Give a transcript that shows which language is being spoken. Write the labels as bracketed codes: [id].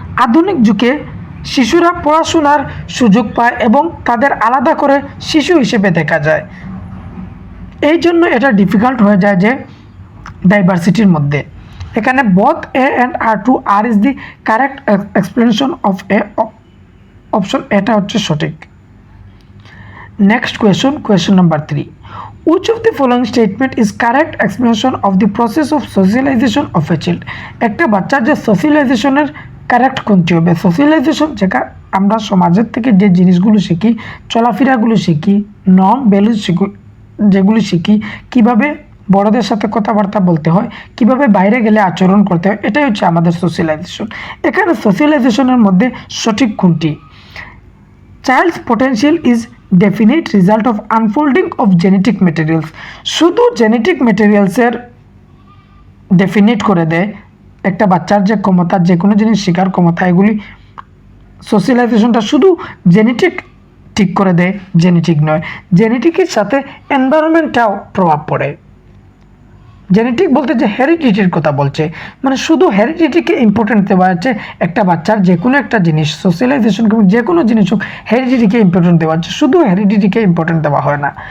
[bn] আধুনিক যুগে শিশুরা পড়াশোনার সুযোগ পায় এবং তাদের আলাদা করে শিশু হিসেবে দেখা যায়। এই জন্য এটা ডিফিকাল্ট হয়ে যায় যে ডাইভার্সিটির মধ্যে। [en] এখানে both A and R true R is the correct explanation of A option, [bn] এটা হচ্ছে সঠিক। [en] Next question number 3. Which of the following statement is correct explanation of the process of socialization of a child? [bn] একটা বাচ্চার যে সোশিয়ালাইজেশনের correct কোনটি হবে? Socialisation যেটা আমরা সমাজের থেকে যে জিনিসগুলো শিখি, চলাফেরাগুলো শিখি, নর্ম ভ্যালুজ শিখি, যেগুলো শিখি, কিভাবে বড়দের সাথে কথাবার্তা বলতে হয়, কিভাবে বাইরে গেলে আচরণ করতে হয়, এটাই হচ্ছে আমাদের সোশিয়ালাইজেশন। এখানে সোশিয়ালাইজেশনের মধ্যে সঠিক কোনটি? [en] Child's potential is definite result of unfolding of genetic materials. [bn] শুধু জেনেটিক ম্যাটেরিয়ালসের ডেফিনেট করে দেয় একটা বাচ্চার যে ক্ষমতা, যে কোনো জিনিস শেখার ক্ষমতা, এগুলি সোশিয়ালাইজেশনটা শুধু জেনেটিক ঠিক করে দেয়, জেনেটিক নয়। জেনেটিকের সাথে এনভায়রনমেন্টটাও প্রভাব পড়ে। জেনেটিক বলতে যে হেরিডিটির কথা বলছে, মানে শুধু হেরিডিটিকে ইম্পর্টেন্ট দেওয়া হচ্ছে একটা বাচ্চার যে কোনো একটা জিনিস, সোশিয়ালাইজেশন যে কোনো জিনিস হোক, হেরিডিটিকে ইম্পর্টেন্ট দেওয়া হচ্ছে, শুধু হেরিডিটিকে ইম্পর্টেন্ট দেওয়া হয় না।